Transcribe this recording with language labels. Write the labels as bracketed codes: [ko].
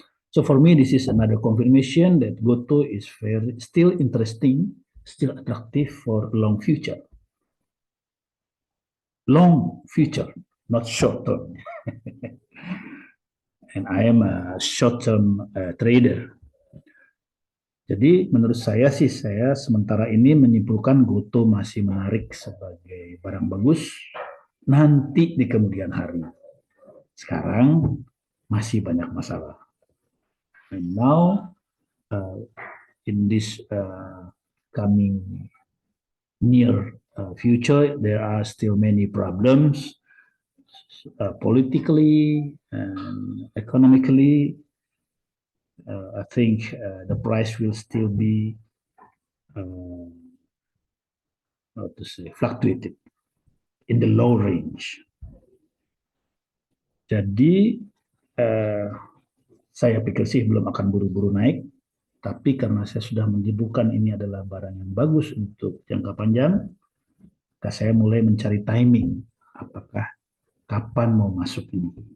[en] So for me, this is another confirmation that Goto is still interesting, still attractive for long future. Long future, not short term. And I am a short term trader. [id] Jadi menurut saya sih, saya sementara ini menyimpulkan Goto masih menarik sebagai barang bagus nanti di kemudian hari. Sekarang masih banyak masalah. [en] And now, in this coming near future, there are still many problems, politically and economically. I think the price will still be, how to say, fluctuated in the low range. [id] Jadi, saya pikir sih belum akan buru-buru naik, tapi karena saya sudah menyebutkan ini adalah barang yang bagus untuk jangka panjang, maka saya mulai mencari timing, apakah kapan mau masuk ini.